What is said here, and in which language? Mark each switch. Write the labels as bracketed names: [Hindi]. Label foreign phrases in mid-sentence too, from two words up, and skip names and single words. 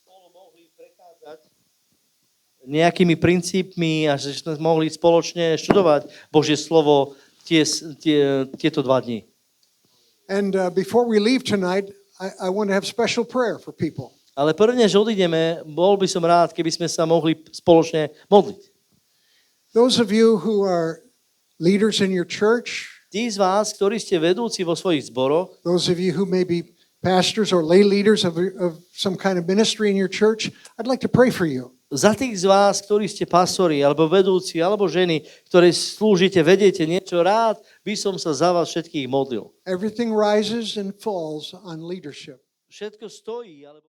[Slovak] Nejakými princípmi a že sme mohli spoločne študovať Božie slovo tieto 2 dni. [English] And before we leave tonight, I want to have special prayer for people. [Slovak] Ale prvne, že odídeme, bol by som rád, keby sme sa mohli spoločne modliť. [English] Those of you who are leaders in your church, [Slovak] Tí z vás, ktorí ste vedúci vo svojich zboroch, [English] those of you who may be pastors or lay leaders of some kind of ministry in your church, I'd like to pray for you. [Slovak] za tých z vás, ktorí ste pastori, alebo vedúci, alebo ženy, ktoré slúžite, vediete niečo, rád by som sa za vás všetkých modlil. [English] Everything rises and falls on leadership. [Slovak] Všetko stojí, alebo